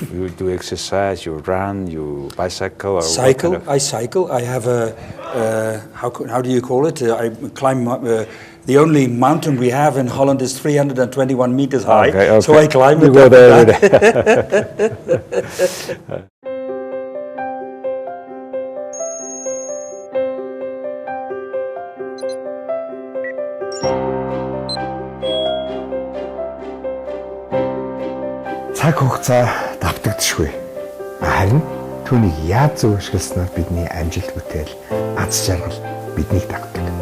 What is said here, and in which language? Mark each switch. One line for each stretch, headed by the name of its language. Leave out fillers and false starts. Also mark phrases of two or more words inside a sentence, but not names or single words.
English: You do exercise, you run, you bicycle, or Cycle. what kind of? I cycle. I have a how do you call it? I climb. The only mountain we have in Holland is 321 meters high. Okay. So I climb You it. go up there and every down. day.
Mongolian: Цаг хугацаа давтагдчихгүй. Харин түүнийг яаж зөв ашигласнаар бидний амжилт бүтээл, аз жаргал биднийг дагдаг.